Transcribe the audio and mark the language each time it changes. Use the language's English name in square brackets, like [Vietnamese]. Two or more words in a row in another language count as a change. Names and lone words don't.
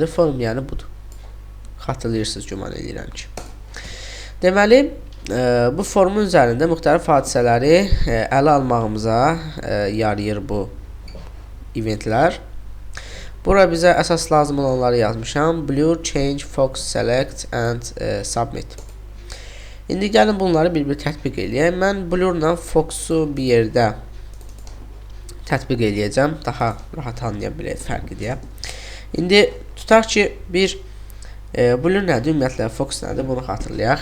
[Azerbaijani] Forum yəni budur. Xatırlayırsınız, güman edirəm ki. Deməli, bu forumun üzərində müxtəlif hadisələri ələ almağımıza yarayır bu eventlər. Bura bizə əsas lazım olanları yazmışam. [English] Blur, change, focus, select and submit. [Azerbaijani] İndi gəlin bunları bir-bir tətbiq eləyək. Mən blurla focusu bir yerdə tətbiq eləyəcəm. Daha rahat anlaya bilək fərqi deyə. İndi tutaq ki, blur nədir? Ümumiyyətlə, focus nədir? Bunu xatırlayaq.